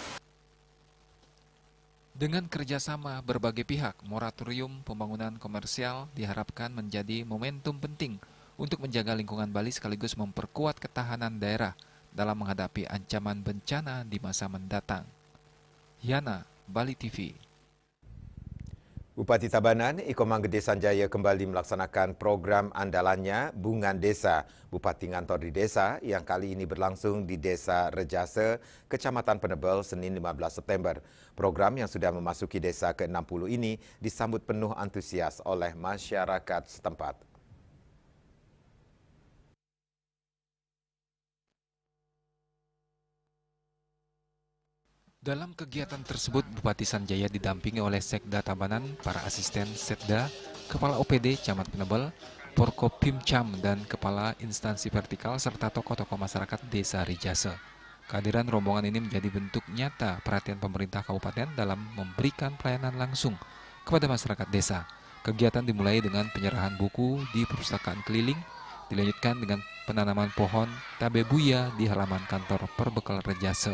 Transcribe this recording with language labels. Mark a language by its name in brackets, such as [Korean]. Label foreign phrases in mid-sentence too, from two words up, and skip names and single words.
[Indonesian] Dengan kerjasama berbagai pihak, moratorium pembangunan komersial diharapkan menjadi momentum penting untuk menjaga lingkungan Bali sekaligus memperkuat ketahanan daerah dalam menghadapi ancaman bencana di masa mendatang. Yana, Bali TV. Bupati Tabanan, Iko Manggede Sanjaya kembali melaksanakan program andalannya Bungan Desa, Bupati Ngantor di Desa yang kali ini berlangsung di Desa Rejase, Kecamatan Penebel, Senin 15 September. Program yang sudah memasuki desa ke-60 ini disambut penuh antusias oleh masyarakat setempat. Dalam kegiatan tersebut, Bupati Sanjaya didampingi oleh Sekda Tabanan, para asisten Setda, Kepala OPD Camat Penebel, Porkopimcam, dan Kepala Instansi Vertikal, serta tokoh-tokoh masyarakat Desa Rejase. Kehadiran rombongan ini menjadi bentuk nyata perhatian pemerintah kabupaten dalam memberikan pelayanan langsung kepada masyarakat desa. Kegiatan dimulai dengan penyerahan buku di perpustakaan keliling, dilanjutkan dengan penanaman pohon tabebuya di halaman kantor Perbekal Rejase.